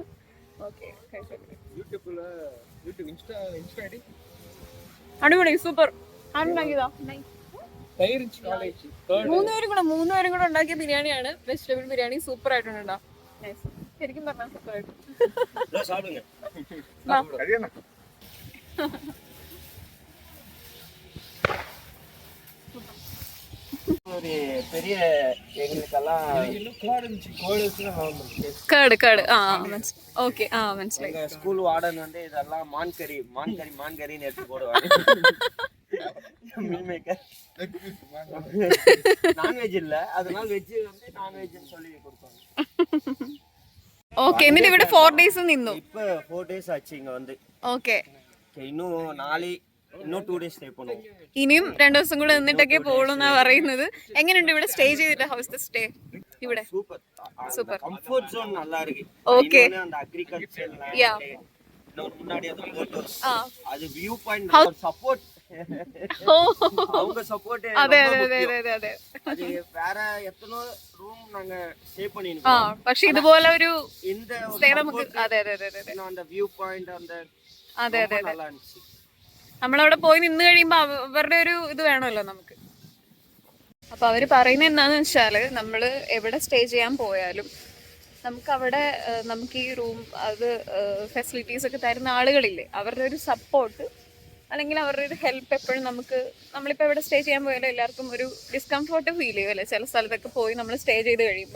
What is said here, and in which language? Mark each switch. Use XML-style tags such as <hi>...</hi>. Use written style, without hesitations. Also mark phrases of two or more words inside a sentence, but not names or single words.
<ml>ഓക്കെ, അടിപൊളി, സൂപ്പർ. ആരുണ്ടാക്കിയതാ? മൂന്നുപേരും കൂടെ ഉണ്ടാക്കിയ ബിരിയാണിയാണ്. വെജിറ്റബിൾ ബിരിയാണി സൂപ്പർ ആയിട്ടുണ്ടോ? ശരിക്കും പറഞ്ഞാൽ സൂപ്പർ ആയിട്ട്.</ml> <ta>ஒரு பெரிய எங்களுக்கெல்லாம்</ta> <ml>കേട് ഓക്കെ മനസ്സിലായി.</ml> <ta>எங்க ஸ்கூல் வார்டன் வந்து இதெல்லாம் மான்கறின்னு எடுத்து போடுவாங்க. மீல் மேக்கர் நான்வெஜ் இல்ல, அதனால வெஜ் வந்து நான்வெஜ்னு சொல்லி கொடுப்பாங்க.</ta> <ml>ഓക്കെ, എന്നിട്ട് ഇവിടെ 4 days നിന്നു.</ml> <ta>இப்போ 4 days ആச்சு இங்க வந்து.</ta> <ml>ഓക്കെ,</ml> <ta>இன்னுം இன்னுം 2</ta> <en>days stay</en> <ta>பண்ணுவோம்.</ta> <ml>ഇനിയും 2 ദിവസം കൂടെ നിന്നിട്ടൊക്കെ പോകുന്നാ പറയുന്നത്. എങ്ങനെയുണ്ട് ഇവിടെ സ്റ്റേ ചെയ്തിട്ട്?</ml> <en>how's the stay</en> <ml>ഇവിടെ?</ml> <en>super comfort zone</en> <ta>நல்லா இருக்கு. ஓகே, அந்த அக்ரிகல்ச்சர் யா, முன்னாடி அந்த போட்டோஸ், ஆ, அது</ta> <en>view point,</en> <ta>சப்போர்ட், அவங்க சப்போர்ட்.</ta> <ml>അതെ അതെ അതെ അതെ അതെ.</ml> <ta>அது வேற எத்தனோ ரூம் நாங்க ஸ்டே பண்ணிருக்கோம்.</ta> <ml>പക്ഷെ ഇതുപോലെ ഒരു</ml> <ta>இந்த</ta> <ml>സ്റ്റേ നമുക്ക് അതെ അതെ അതെ അതെ</ml> <ta>அந்த</ta> <en>view point</en> <ta>அந்த</ta> <ml>അതെ അതെ</ml> <ta>நல்லா இருந்துச்சு.</ta> <ml>നമ്മളവിടെ പോയി നിന്ന് കഴിയുമ്പോ അവരുടെ ഒരു ഇത് വേണമല്ലോ നമുക്ക്. അപ്പൊ അവര് പറയുന്നത് എന്താന്ന് വെച്ചാല്, നമ്മള് എവിടെ സ്റ്റേ ചെയ്യാൻ പോയാലും നമുക്ക് അവിടെ നമുക്ക് ഈ റൂം അത് ഫെസിലിറ്റീസ് ഒക്കെ തരുന്ന ആളുകളില്ലേ, അവരുടെ ഒരു സപ്പോർട്ട് അല്ലെങ്കിൽ അവരുടെ ഒരു ഹെൽപ്പ് എപ്പോഴും നമുക്ക്, നമ്മളിപ്പോൾ എവിടെ സ്റ്റേ ചെയ്യാൻ പോയാലും എല്ലാവർക്കും ഒരു</ml> <en>discomfort feel</en> <ml>ചെയ്യും അല്ലേ ചില സ്ഥലത്തൊക്കെ പോയി നമ്മൾ സ്റ്റേ ചെയ്ത് കഴിയുമ്പോൾ.</ml>